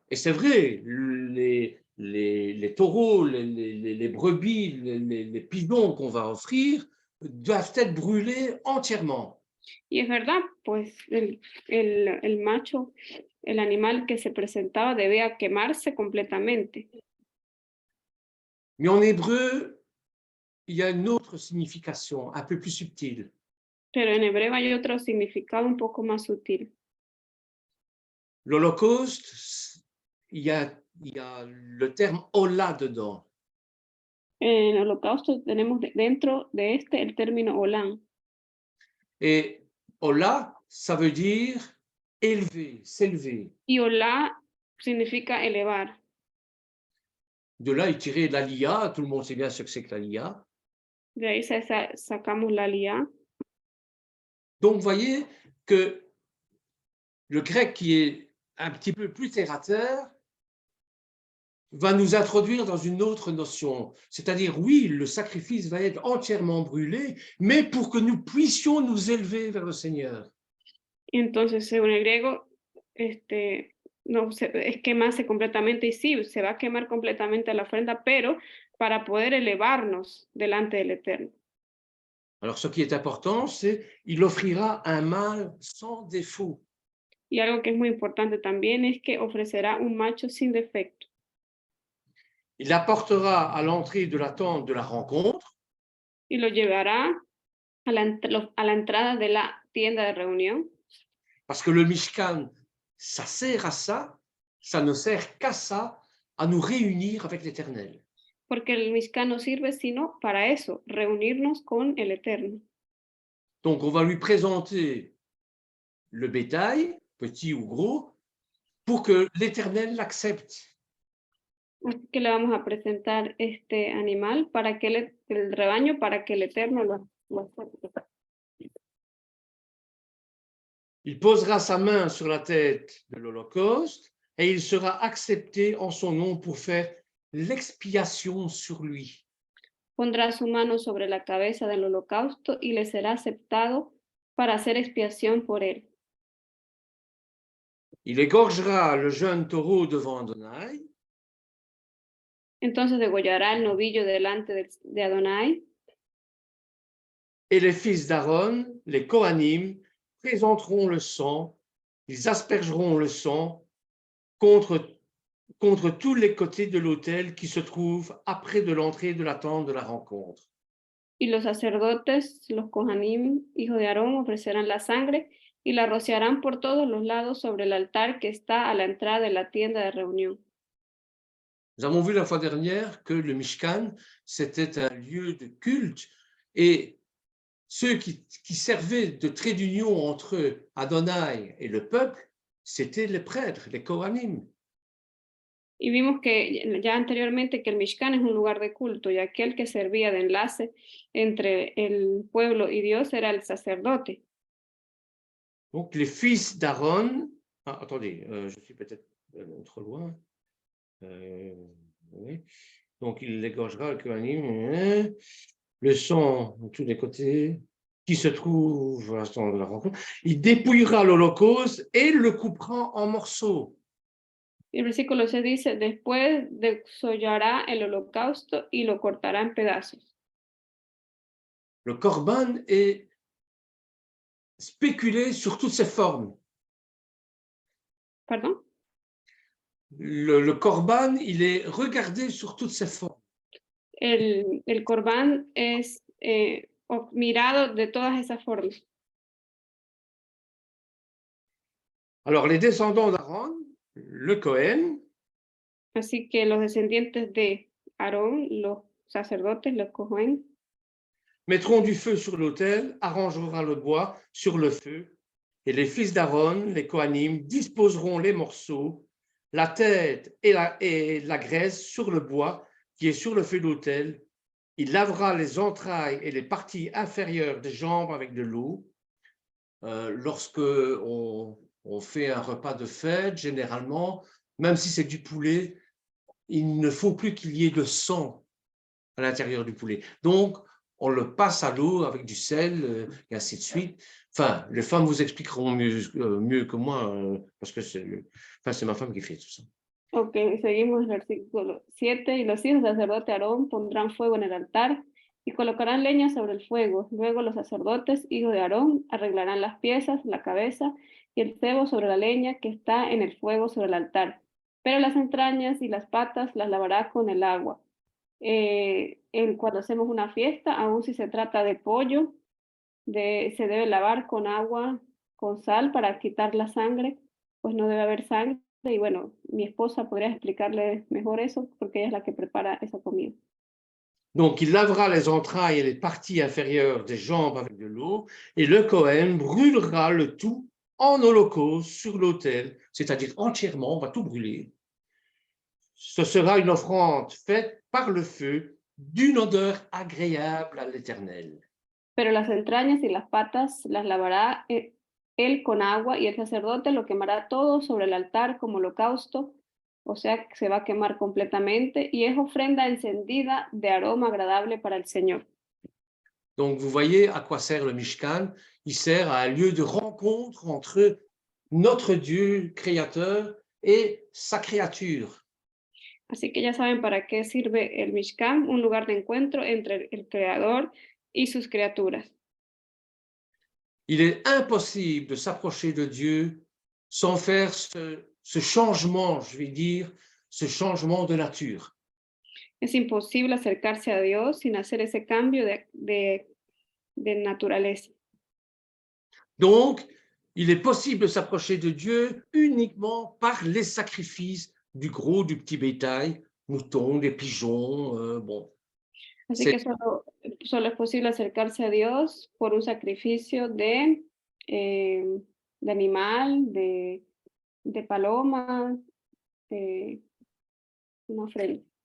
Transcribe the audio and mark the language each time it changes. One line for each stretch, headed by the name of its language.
French: Et c'est vrai, les taureaux, les brebis, les pigeons qu'on va offrir doivent être brûlés entièrement.
Spanish: Y es verdad, pues el macho, el animal que se presentaba debía quemarse completamente.
French: Mais en hébreu, il y a une autre signification, un peu plus subtile.
Spanish: Pero en hebreo hay otro significado un poco más sutil.
French: L'Holocauste, il y a le terme Ola dedans.
Spanish: En el holocausto tenemos dentro de este el término olán.
French: Et Ola, ça veut dire élever, s'élever.
Spanish: Y olá significa elevar.
French: De là est tiré l'Aliyah, tout le monde sait bien ce que c'est que l'Aliyah.
Spanish: De ahí sacamos la liá.
French: Donc, vous voyez que le grec qui est un petit peu plus terre à terre va nous introduire dans une autre notion. C'est-à-dire, oui, le sacrifice va être entièrement brûlé, mais pour que nous puissions nous élever vers le Seigneur.
Spanish: Y entonces, según el griego, no es quemarse completamente, y sí, se va a quemar completamente la ofrenda, pero para poder elevarnos delante del Eterno.
French: Alors, ce qui est important, c'est il offrira un mâle sans défaut.
Spanish: Y algo que es muy importante también es que ofrecerá un macho sin defecto.
French: Il apportera à l'entrée de la tente de la rencontre.
Spanish: Y lo llevará a la entrada de la tienda de reunión.
French: Parce que le Mishkan, ça sert à ça, ça ne sert qu'à ça, à nous réunir avec l'Éternel.
Spanish: Porque el Mishkan no sirve sino para eso, reunirnos con el Eterno.
French: Donc, on va lui présenter le bétail, petit ou gros, pour que l'Éternel l'accepte.
Spanish: Así que le vamos a presentar este animal para que el rebaño, para que el Eterno lo acepte.
French: Il posera sa main sur la tête de l'Holocauste et il sera accepté en son nom pour faire l'expiation sur lui.
Spanish: Pondrá su mano sobre la cabeza del holocausto y le será aceptado para hacer expiación por él.
French: Il égorgera le jeune taureau devant Adonai.
Spanish: Entonces degollará el novillo delante de Adonai.
French: Et les fils d'Aaron, les Kohanim, présenteront le sang, ils aspergeront le sang contre tous les côtés de l'autel qui se trouve après de l'entrée de la tente de la rencontre.
Spanish: Y los sacerdotes, los Kohanim, hijos de Aarón, ofrecerán la sangre y la rociarán por todos los lados sobre el altar que está a la entrada de la tienda de reunión.
French: Nous avons vu la fois dernière que le Mishkan, c'était un lieu de culte et ceux qui servaient de trait d'union entre Adonai et le peuple, c'était les prêtres, les Kohanim.
Spanish: Y vimos que ya anteriormente que el Mishkan es un lugar de culto y aquel que servía de enlace entre el pueblo y Dios era el sacerdote.
French: Donc les fils d'Aaron, attendez, je suis peut-être trop loin. Oui. Donc il égorgera le Kohanim, le sang de tous les côtés, qui se trouve à l'instant de la rencontre. Il dépouillera l'Holocauste et le coupera en morceaux.
Spanish: Y el versículo 6 dice, después desollará el holocausto y lo cortará en pedazos.
French: Le Corban est spéculé sur toutes ses formes.
Spanish: ¿Perdón?
French: Le Corban, il est regardé sur toutes ses formes.
Spanish: El corbán es mirado de todas esas formas.
French: Alors les descendants d'Aaron, le Cohen,
Spanish: Así que los descendientes de Aarón, los sacerdotes, los Cohen,
French: mettront du feu sur l'autel, arrangeront le bois sur le feu, et les fils d'Aaron, les Kohanim, disposeront les morceaux, la tête et la graisse sur le bois qui est sur le feu d'autel. Il lavera les entrailles et les parties inférieures des jambes avec de l'eau. Lorsque on fait un repas de fête, généralement, même si c'est du poulet, il ne faut plus qu'il y ait de sang à l'intérieur du poulet. Donc, on le passe à l'eau avec du sel, et ainsi de suite. Enfin, les femmes vous expliqueront mieux que moi, parce que c'est ma femme qui fait tout ça.
Spanish: Ok, seguimos el versículo 7. Y los hijos del sacerdote Aarón pondrán fuego en el altar y colocarán leña sobre el fuego. Luego los sacerdotes, hijos de Aarón, arreglarán las piezas, la cabeza y el cebo sobre la leña que está en el fuego sobre el altar. Pero las entrañas y las patas las lavará con el agua. Cuando hacemos una fiesta, aun si se trata de pollo, se debe lavar con agua, con sal para quitar la sangre, pues no debe haber sangre. Y bueno, mi esposa podría explicarle mejor eso porque ella es la que prepara esa comida.
French: Donc, il lavera les entrailles et les parties inférieures des jambes avec de l'eau, et le Cohen brûlera le tout en holocauste sur l'autel, c'est-à-dire entièrement, on va tout brûler. Ce sera une offrande faite par le feu d'une odeur agréable à l'Éternel.
Spanish: Pero las entrañas y las patas las lavará él con agua y el sacerdote lo quemará todo sobre el altar como holocausto, o sea que se va a quemar completamente y es ofrenda encendida de aroma agradable para el Señor.
French: Donc, vous voyez à quoi sert le Mishkan. Il sert à un lieu de rencontre entre notre Dieu créateur et sa créature.
Spanish: Así que ya saben para qué sirve el Mishkan, un lugar de encuentro entre el Creador y sus criaturas.
French: Il est impossible de s'approcher de Dieu sans faire ce changement, je vais dire, ce changement de nature.
Spanish: Es imposible acercarse a Dios sin hacer ese cambio de naturaleza.
French: Donc, il est possible de s'approcher de Dieu uniquement par les sacrifices du gros, du petit bétail, moutons, des pigeons, bon.
Spanish: Así que solo es posible acercarse a Dios por un sacrificio de animal, de paloma, una ofrenda.